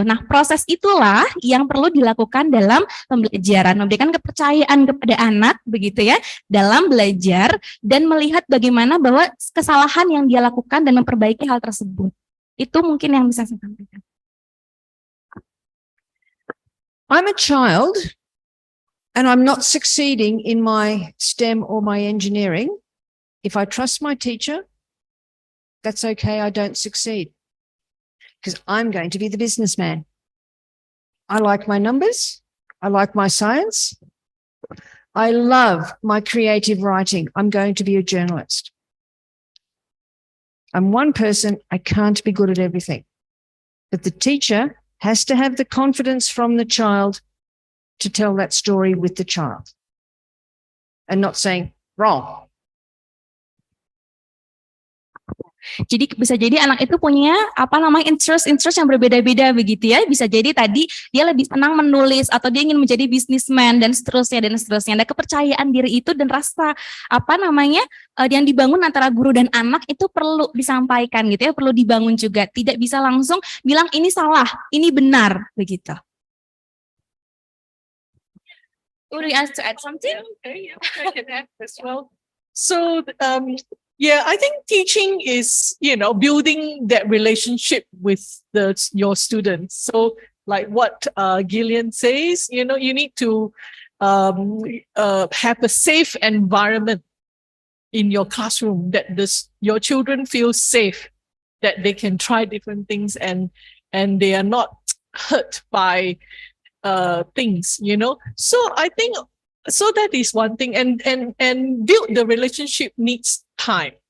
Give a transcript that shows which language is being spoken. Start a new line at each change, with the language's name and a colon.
Indonesian: Nah, proses itulah yang perlu dilakukan dalam pembelajaran, memberikan kepercayaan kepada anak, begitu ya, dalam belajar dan melihat bagaimana bahwa kesalahan yang dia lakukan dan memperbaiki hal tersebut. Itu mungkin yang bisa saya sampaikan.
English: I'm a child and I'm not succeeding in my STEM or my engineering. If I trust my teacher, that's okay, I don't succeed. Because I'm going to be the businessman. I like my numbers. I like my science. I love my creative writing. I'm going to be a journalist. I'm one person. I can't be good at everything. But the teacher has to have the confidence from the child to tell that story with the child and not saying wrong.
Indonesian: Jadi bisa jadi anak itu punya interest yang berbeda-beda, begitu ya. Bisa jadi tadi dia lebih senang menulis atau dia ingin menjadi bisnismen dan seterusnya dan seterusnya. Ada kepercayaan diri itu dan rasa yang dibangun antara guru dan anak itu perlu disampaikan, gitu ya, perlu dibangun juga. Tidak bisa langsung bilang ini salah, ini benar, begitu.
English: Would you ask to add something? Okay, I can add as well. So, yeah, I think teaching is, building that relationship with your students. So like what Gillian says, you need to have a safe environment in your classroom that your children feel safe, that they can try different things and they are not hurt by things, So I think that is one thing, and build the relationship needs time.